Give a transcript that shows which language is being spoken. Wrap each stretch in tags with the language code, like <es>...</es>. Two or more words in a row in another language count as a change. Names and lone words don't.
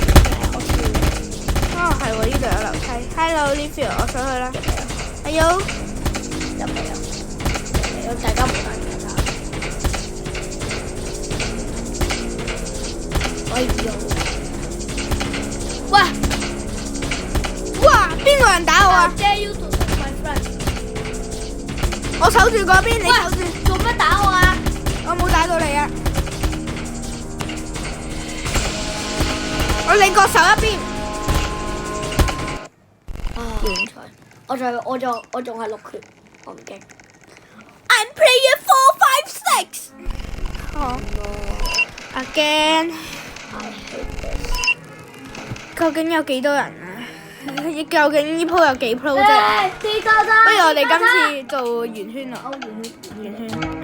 <yue>哦，係喎，呢度有樓梯。Hello Livio，我上去啦。哎呦，入嚟啊！大家冇打其他。可以用。喂！哇！邊個人打我啊？</yue> <en>Dare you to touch my friend？</en> <yue>我守住嗰邊，你守住。做乜打我啊？我冇打到你啊！我你各守一邊。亂彩，我仲係6缺，我唔驚。</yue> <en>I'm player 456。哦。Again。</en> <yue>究竟有幾多人啊？究竟呢鋪有幾鋪啫？不如我哋今次做圓圈咯。圓圈。</yue>